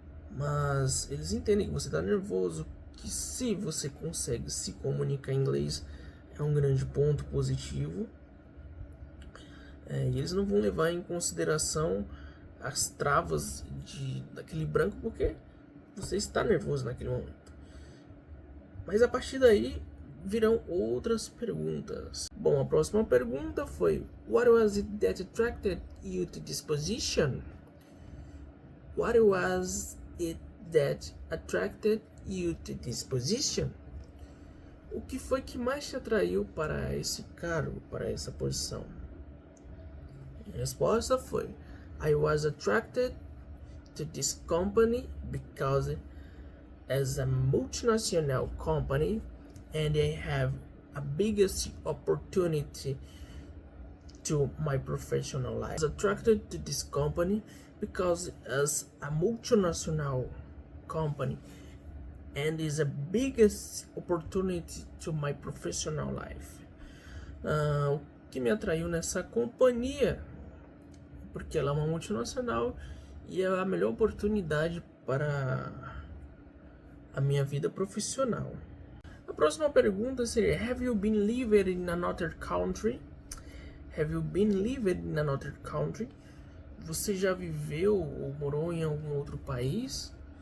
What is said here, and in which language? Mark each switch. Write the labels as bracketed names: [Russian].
[Portuguese] Mas eles entendem que você está nervoso, que se você consegue se comunicar em inglês é um grande ponto positivo. E eles não vão levar em consideração as travas daquele branco porque você está nervoso naquele momento. Mas a partir daí virão outras perguntas. Bom, a próxima pergunta foi: [English] What was it that attracted you to this position? What was it that attracted you to this position? [Portuguese] O que foi que mais te atraiu para esse cargo, para essa posição? A resposta foi: [English] I was attracted to this company because as a multinational company and they have a biggest opportunity to my professional life. I was attracted to this company because as a multinational company and is a biggest opportunity to my professional life. [Portuguese] O que me atraiu nessa companhia? Porque ela é uma multinacional e é a melhor oportunidade para a minha vida profissional. A próxima pergunta seria: [English] Have you been living in another country? Have you been living in another country? [Portuguese] Você já viveu ou morou em algum outro país?